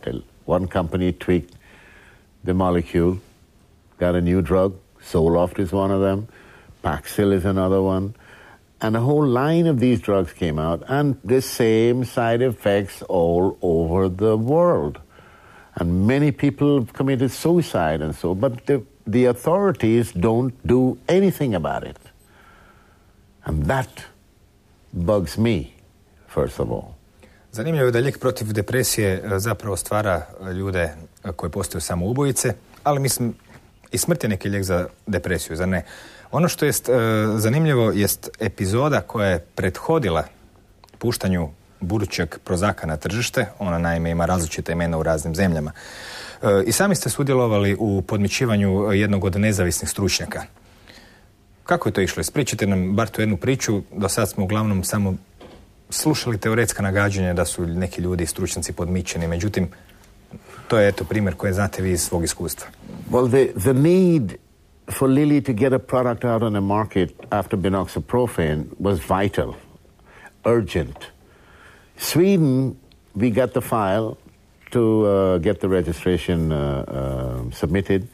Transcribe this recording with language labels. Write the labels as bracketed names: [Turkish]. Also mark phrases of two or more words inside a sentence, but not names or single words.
[English] One company tweaked the molecule, got a new drug, Zoloft is one of them, Paxil is another one, and a whole line of these drugs came out, and the same side effects all over the world. And many people have committed suicide and so, but the authorities don't do anything about it. And that bugs me, first of all. [Croatian] Zanimljivo je da lijek protiv depresije zapravo stvara ljude koji postaju samoubojice, ali mislim i smrt je neki lijek za depresiju, zar ne? Ono što je zanimljivo jest epizoda koja je prethodila puštanju budućeg Prozacka na tržište. Ona naime ima različita imena u raznim zemljama. I sami ste sudjelovali u podmićivanju jednog od nezavisnih stručnjaka. Kako je to išlo? Ispričajte nam bar tu jednu priču. Do sad smo uglavnom samo slušali teoretska nagađanja da su neki ljudi stručnjaci podmićeni. Međutim, to je eto primjer koji znate vi iz svog iskustva. [English] Well, the need for Lilly to get a product out on the market after binoxaprofen was vital, urgent. Sweden we got the file to get the registration submitted.